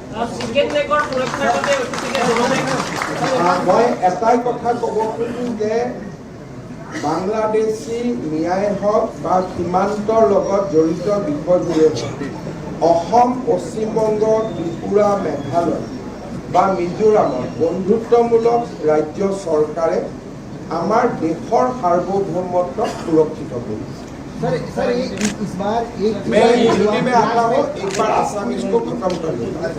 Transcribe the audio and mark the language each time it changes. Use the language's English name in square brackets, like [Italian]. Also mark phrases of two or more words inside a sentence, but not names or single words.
[Assamese] মই এটাই কথা ক'ব খোজোঁ যে বাংলাদেশী মিয়াই হওক বা সীমান্তৰ লগত জড়িত বিষয়বোৰে অসম, পশ্চিমবংগ, ত্ৰিপুৰা, মেঘালয় বা মিজোৰামৰ বন্ধুত্বমূলক ৰাজ্য চৰকাৰে আমাৰ দেশৰ সাৰ্বভৌমত্বক সুৰক্ষিত কৰিছে। [Hindi] मैं हिंदी में आता हूँ, एक बार आसामीज को खत्म कर दूँगा।